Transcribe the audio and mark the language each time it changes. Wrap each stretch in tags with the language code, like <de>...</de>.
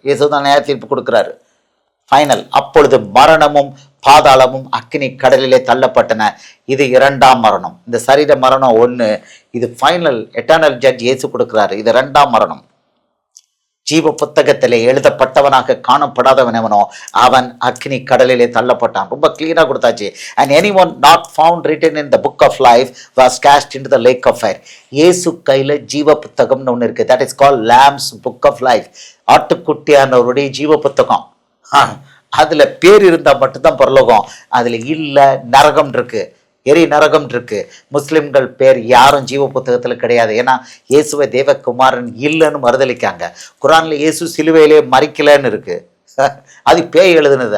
<ta>இயேசுதான் நியாய தீர்ப்பு கொடுக்கிறாரு. ஃபைனல். அப்பொழுது மரணமும் பாதாளமும் அக்கினி கடலிலே தள்ளப்பட்டன. இது 2ஆம் மரணம். இந்த சரீர மரணம் 1. இது ஃபைனல் எட்டர்னல் ஜட்ஜ் இயேசு கொடுக்கிறாரு. இது 2ஆம் மரணம். ஜீவ புத்தகத்திலே எழுதப்பட்டவனாக காணப்படாதவனவனோ அவன் அக்னி கடலிலே தள்ளப்பட்டான். ரொம்ப கிளியராக கொடுத்தாச்சு.</ta> <en>And anyone not found written in the book of life was cast into the lake of fire.</en> <ta>இயேசு கையில் ஜீவ புத்தகம்னு ஒன்று இருக்குது.</ta> <en>That is called lam's book of life.</en> <ta>ஆட்டுக்குட்டியானவருடைய ஜீவ புத்தகம். அதில் பேர் இருந்தால் மட்டும்தான் பரலோகம். அதில் இல்லை நரகம் இருக்கு, எரி நரகம் இருக்கு. முஸ்லிம்கள் பேர் யாரும் ஜீவ புத்தகத்தில் கிடையாது. ஏன்னா இயேசுவை தேவகுமாரன் இல்லைன்னு மறுதளிக்காங்க. குரானில் இயேசு சிலுவையிலே மறிக்கலன்னு இருக்கு. அது பேய் எழுதுனது.</ta>